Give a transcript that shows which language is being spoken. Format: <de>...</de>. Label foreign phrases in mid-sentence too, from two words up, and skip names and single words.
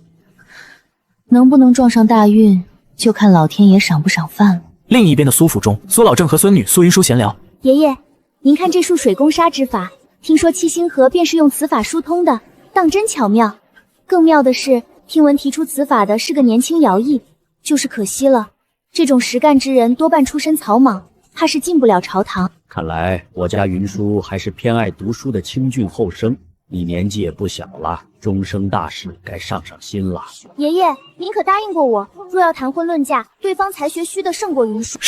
<zh>能不能撞上大運，就看老天爺賞不賞飯了。另一邊的蘇府中，蘇老正和孙女蘇雲舒閒聊。爺爺，您看这束水攻沙之法，聽說七星河便是用此法疏通的，當真巧妙。更妙的是，聽聞提出此法的是個年輕徭役，就是可惜了。這種實幹之人多半出身草莽，怕是進不了朝堂。看來我家雲舒還是偏愛讀書的清俊後生。你年紀也不小了，終生大事該上上心了。爺爺，您可答應過我，若要談婚論嫁，對方才學須得勝過雲舒。</zh>